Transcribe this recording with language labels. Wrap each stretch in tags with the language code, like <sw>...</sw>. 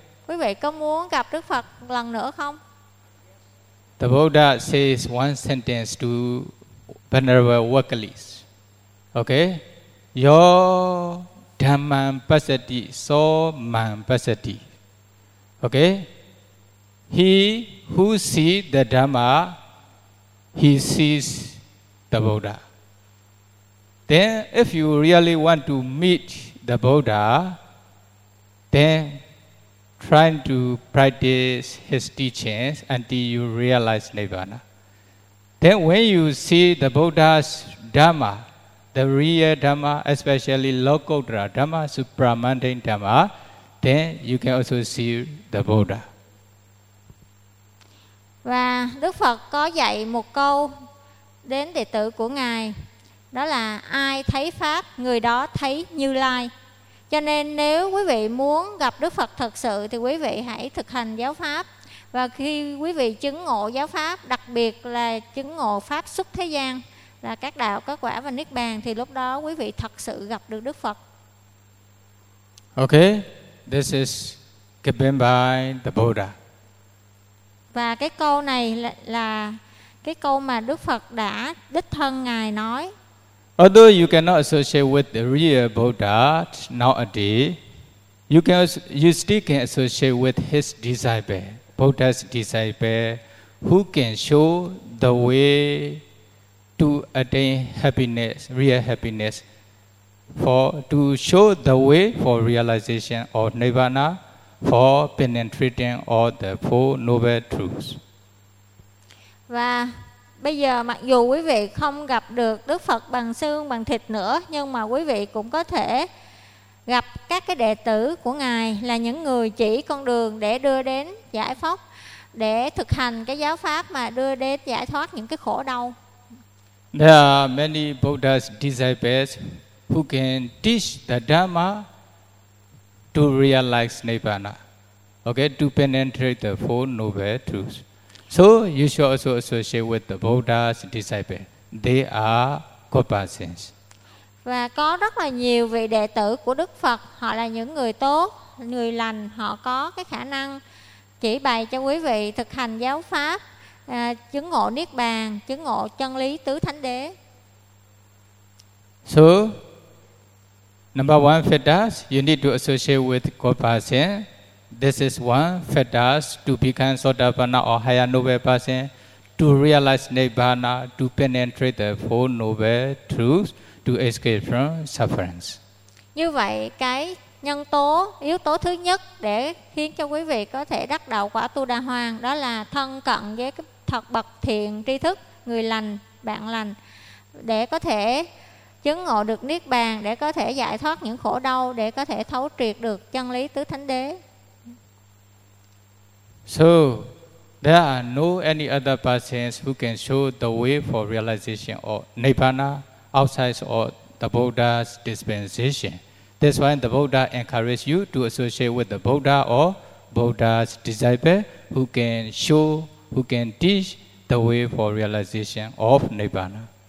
<vi>Quý vị có muốn gặp Đức Phật lần nữa không?</vi> <en>The Buddha says one sentence to Venerable Wakalis. Okay?</en> <pi>Yo dhammam pasati so mam pasati.</pi> <en>Okay? He who sees the Dhamma, he sees the Buddha. Then if you really want to meet the Buddha, then try to practice his teachings until you realize Nirvana. Then when you see the Buddha's Dhamma, the real Dhamma, especially Lokottara Dhamma, Supramundane Dhamma, then you can also see the Buddha.</en> <vi>Và Đức Phật có dạy một câu đến đệ tử của Ngài, đó là ai thấy Pháp, người đó thấy Như Lai. Cho nên nếu quý vị muốn gặp Đức Phật thật sự thì quý vị hãy thực hành giáo Pháp. Và khi quý vị chứng ngộ giáo Pháp, đặc biệt là chứng ngộ Pháp xuất thế gian, là các đạo, các quả và Niết Bàn, thì lúc đó quý vị thật sự gặp được Đức Phật.</vi> <en>Okay, this is given by the Buddha.</en> <vi>Và cái câu này là cái câu mà Đức Phật đã đích thân Ngài nói.</vi> <en>Although you cannot associate with the real Buddha nowadays, you still can associate with his disciple, Buddha's disciple, who can show the way to attain happiness, real happiness, to show the way for realization of Nirvana, for penetrating all the four noble truths.</en> <vi>Và bây giờ mặc dù quý vị không gặp được Đức Phật bằng xương bằng thịt nữa, nhưng mà quý vị cũng có thể gặp các cái đệ tử của Ngài, là những người chỉ con đường để đưa đến giải thoát, để thực hành cái giáo pháp mà đưa đến giải thoát những cái khổ đau.</vi> <en>There are many Buddha's disciples who can teach the Dhamma to realize Nirvana, okay, to penetrate the four noble truths. So you should also associate with the Buddha's disciple. They are good persons.</en> <vi>Và có rất là nhiều vị đệ tử của Đức Phật, họ là những người tốt, người lành, họ có cái khả năng chỉ bày cho quý vị thực hành giáo pháp, chứng ngộ Niết Bàn, chứng ngộ chân lý tứ thánh đế.</vi> <en>So number one fetters, you need to associate with good person. This is one fetters to become Sotapanna or higher noble person, to realize Nirvana, to penetrate the four noble truths, to escape from sufferings.</en> <vi>Như vậy, cái nhân tố, yếu tố thứ nhất để khiến cho quý vị có thể đắc đạo quả Tu Đà Hoàng, đó là thân cận với cái thật bậc thiện tri thức, người lành, bạn lành, để có thể chứng ngộ được Niết Bàn, để có thể giải thoát những khổ đau, để có thể thấu triệt được chân lý tứ thánh đế.</vi> <en>So There are no any other persons who can show the way for realization of Nibbana outside of the Buddha's dispensation. That's why the Buddha encourages you to associate with the Buddha or Buddha's disciple who can show, who can teach the way for realization of Nibbana.</en>